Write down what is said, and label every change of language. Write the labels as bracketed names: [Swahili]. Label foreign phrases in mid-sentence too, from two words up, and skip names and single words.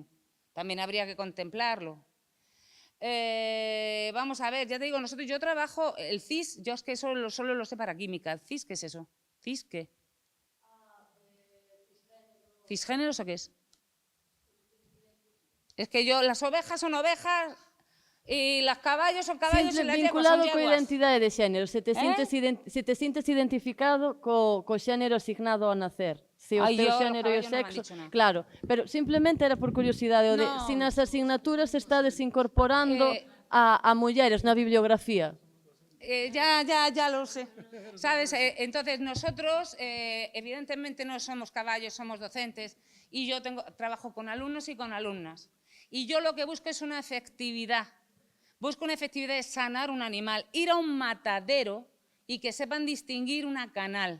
[Spanish] También habría que contemplarlo. Vamos a ver, ya te digo, yo trabajo, el CIS, yo es que solo lo sé para química. ¿El CIS qué es eso? ¿CIS qué? ¿Cisgéneros o qué es? Es que las ovejas son ovejas y los caballos son caballos y las yeguas son [Galician] vinculado [Spanish] yeguas. [Galician] coa identidade de xénero, se te sintes identificado co xénero asignado ao nacer. Se o teu xénero e o sexo, claro, pero simplemente era por curiosidade, o de se nas asignaturas estades incorporando a mulleres na bibliografía. [Spanish] Ya lo sé, ¿sabes? Entonces nosotros evidentemente no somos caballos, somos docentes y yo trabajo con alumnos y con alumnas y yo lo que busco es una efectividad, busco una efectividad de sanar un animal, ir a un matadero y que sepan distinguir una canal.